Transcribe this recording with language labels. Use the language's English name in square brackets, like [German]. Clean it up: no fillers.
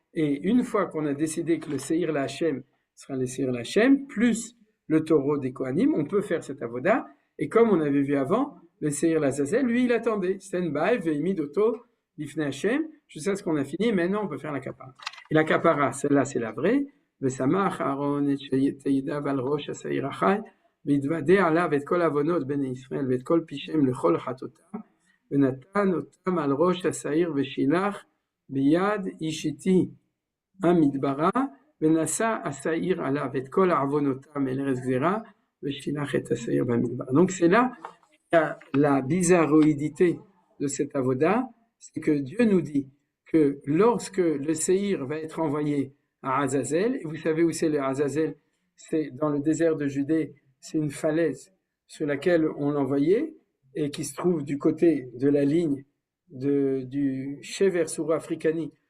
[French] Et une fois qu'on a décidé que le Seir Lachem sera le Seir Lachem, plus le taureau des Kohanim, on peut faire cette avoda. Et comme on avait vu avant, le Seir Lazazel, lui, il attendait. Stand-by, [Hebrew] ve'imid oto, lifnei Hashem, [French] jusqu'à ce qu'on a fini. Maintenant, on peut faire la kapara. Et la kapara, celle-là, c'est la vraie. [Hebrew] Ve'samach Aaron et teyidav al rosh ha-seir achai. והתוודע עליו את כל עוונות בני ישראל ואת כל פשעיהם לכל חטאותם ונתן אותם על ראש השעיר ושילח ביד אישיתי המדברה ונשא השעיר עליו את כל עוונותם אל ארץ גזירה ושילח את השעיר במדבר. [French] Donc c'est là la bizarroïdité de cette avoda, c'est que Dieu nous dit que lorsque le séhir va être envoyé à Azazel, et vous savez où c'est le Azazel, c'est dans le désert de Judée. C'est une falaise sur laquelle on l'envoyait et qui se trouve du côté de la ligne du Shever Sura Africani.